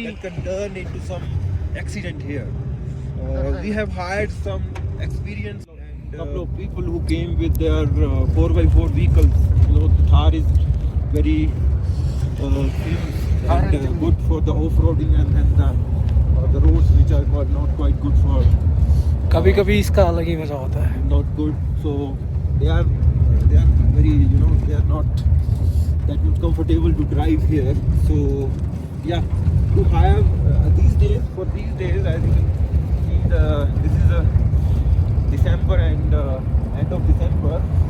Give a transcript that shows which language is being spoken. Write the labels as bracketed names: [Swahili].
[English] that can turn into some accident here. We have hired some experienced and couple of people who came with their 4x4 vehicles. You know, the Thar is very famous and good for the off-roading and the roads which are not quite good for. [Hindi] कभी कभी इसका अलग ही मजा होता है. [English] Not good. So they are very, you know, they are not that comfortable to drive here. So yeah, to have these days, as you can see, this is December and end of December.